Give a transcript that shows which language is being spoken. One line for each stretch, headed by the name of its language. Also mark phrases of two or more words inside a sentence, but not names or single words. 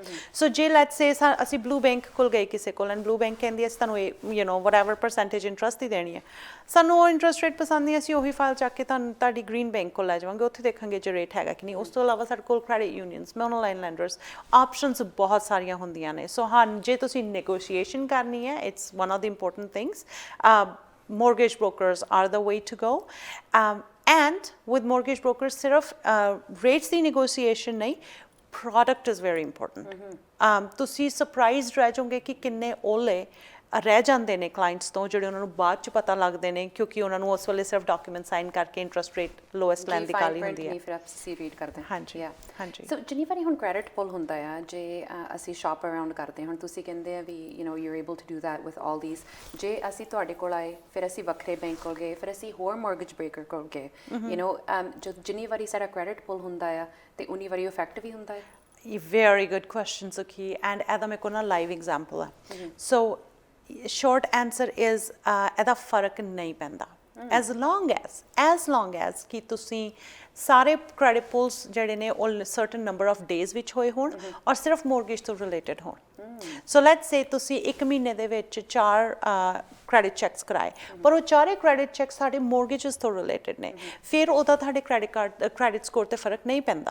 Punjabi: ਸੋ ਜੇ
English: let's say
Punjabi: ਅਸੀਂ ਬਲੂ ਬੈਂਕ ਕੋਲ ਗਏ ਕਿਸੇ ਕੋਲ, ਐਂਡ ਬਲੂ ਬੈਂਕ ਕਹਿੰਦੀ ਅਸੀਂ ਤੁਹਾਨੂੰ
English: whatever percentage interest
Punjabi: ਹੀ ਦੇਣੀ ਹੈ, ਸਾਨੂੰ ਉਹ
English: interest rate
Punjabi: ਪਸੰਦ ਨਹੀਂ, ਅਸੀਂ ਉਹੀ ਫਾਈਲ ਚੱਕ ਕੇ ਤੁਹਾਡੀ ਗ੍ਰੀਨ ਬੈਂਕ ਕੋਲ ਲੈ ਜਾਵਾਂਗੇ, ਉੱਥੇ ਦੇਖਾਂਗੇ ਜੇ ਰੇਟ ਹੈਗਾ ਕਿ ਨਹੀਂ। ਉਸ ਤੋਂ ਇਲਾਵਾ ਸਾਡੇ ਕੋਲ
English: credit unions, monoline lenders,
Punjabi: ਆਪਸ਼ਨਸ ਬਹੁਤ ਸਾਰੀਆਂ ਹੁੰਦੀਆਂ ਨੇ। ਸੋ ਹਾਂ, ਜੇ ਤੁਸੀਂ ਨੈਗੋਸ਼ੀਏਸ਼ਨ ਕਰਨੀ ਹੈ,
English: it's one of the important things. Mortgage brokers are the way to go, and with mortgage brokers sirf rates the negotiation nahi, product is very important.
Punjabi: ਤੁਸੀਂ ਸਰਪ੍ਰਾਈਜ਼ਡ ਰਹਿ ਜਾਓਗੇ ਕਿ ਕਿੰਨੇ ਓਲੇ ਰਹਿ ਜਾਂਦੇ ਨੇ ਕਲਾਇੰਟਸ ਤੋਂ, ਜਿਹੜੇ ਉਹਨਾਂ ਨੂੰ ਬਾਅਦ ਚ ਪਤਾ ਲੱਗਦੇ ਨੇ, ਕਿਉਂਕਿ ਉਹਨਾਂ ਨੂੰ ਉਸ ਵੇਲੇ ਸਿਰਫ ਡਾਕੂਮੈਂਟ ਸਾਈਨ ਕਰਕੇ
English: interest rate lowest
Punjabi: ਲੈਣ ਦੀ ਕਾਹਲੀ ਹੁੰਦੀ ਹੈ। ਫਿਰ ਅਸੀਂ ਰੀਡ ਕਰਦੇ ਹਾਂ। ਹਾਂਜੀ ਹਾਂਜੀ। ਸੋ ਜਿੰਨੀ ਵਾਰੀ ਹੁਣ
English: credit pull
Punjabi: ਹੁੰਦਾ ਆ, ਜੇ ਅਸੀਂ
English: shop around
Punjabi: ਕਰਦੇ ਹਾਂ, ਹੁਣ ਤੁਸੀਂ ਕਹਿੰਦੇ ਆ ਵੀ
English: you are able to do that with all these,
Punjabi: ਜੇ ਅਸੀਂ ਤੁਹਾਡੇ ਕੋਲ ਆਏ, ਫਿਰ ਅਸੀਂ ਵੱਖਰੇ ਬੈਂਕ ਕੋਲ ਗਏ, ਫਿਰ ਅਸੀਂ ਹੋਰ
English: mortgage broker
Punjabi: ਕੋਲ ਗਏ, ਜੋ ਜਿੰਨੀ ਵਾਰੀ ਸਾਡਾ
English: credit pull
Punjabi: ਹੁੰਦਾ ਆ ਤੇ ਉਨੀ ਵਾਰੀ ਇਫੈਕਟ ਵੀ ਹੁੰਦਾ ਹੈ।
English: Very good question, Sukhi, and
Punjabi: ਇਹਦਾ ਮੇਰੇ ਕੋਲ ਨਾ
English: live example ਆ। so short answer is
Punjabi: ਇਹਦਾ ਫਰਕ ਨਹੀਂ ਪੈਂਦਾ,
English: as long as
Punjabi: ਕਿ ਤੁਸੀਂ ਸਾਰੇ
English: credit pulls
Punjabi: ਜਿਹੜੇ ਨੇ ਉਹ
English: certain number of days
Punjabi: ਵਿੱਚ ਹੋਏ ਹੋਣ ਔਰ ਸਿਰਫ ਮੋਰਗੇਜ ਤੋਂ ਰਿਲੇਟਡ ਹੋਣ। ਸੋ
English: let's say
Punjabi: ਤੁਸੀਂ 1 ਮਹੀਨੇ ਦੇ ਵਿੱਚ 4
English: credit checks
Punjabi: ਕਰਾਏ, ਪਰ ਉਹ ਚਾਰੇ
English: credit check
Punjabi: ਸਾਡੇ ਮੋਰਗੇਜਸ ਤੋਂ ਰਿਲੇਟਡ ਨੇ, ਫਿਰ ਉਹਦਾ ਤੁਹਾਡੇ
English: credit score
Punjabi: ਤੇ ਫਰਕ ਨਹੀਂ ਪੈਂਦਾ।